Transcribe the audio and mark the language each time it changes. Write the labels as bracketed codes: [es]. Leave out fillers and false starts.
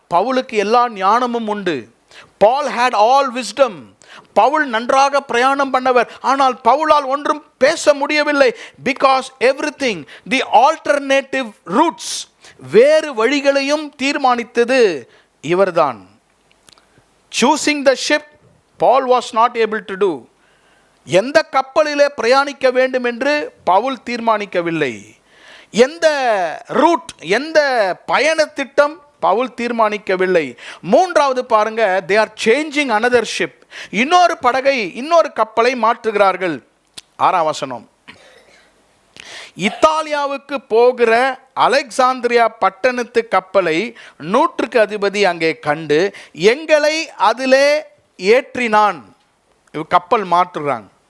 [ta] பவுலுக்கு எல்லா ஞானமும் உண்டு. [en] Paul had all wisdom. [ta] Pavul நன்றாக பிரயாணம் பண்ணவர். ஆனால் பவுலால் ஒன்றும் பேச முடியவில்லை. [en] because everything, the alternative routes, [ta] வேறு வழிகளையும் தீர்மானித்தது இவர்தான். [en] Choosing the ship Paul was not able to do. [ta] எந்த கப்பலிலே பிரயாணிக்க வேண்டும் என்று பவுல் தீர்மானிக்கவில்லை. எந்த ரூட், எந்த பயண திட்டம் பவுல் தீர்மானிக்கவில்லை. மூன்றாவது பாருங்க, [en] they are changing another ship. [ta] இன்னொரு படகை, இன்னொரு கப்பலை மாற்றுகிறார்கள். 6 வசனம், இத்தாலியாவுக்கு போகிற அலெக்சாந்திரியா பட்டணத்து கப்பலை 100க்கு அதிபதி அங்கே கண்டு எங்களை அதிலே ஏற்றினான். கப்பல் மாற்றுறாங்க.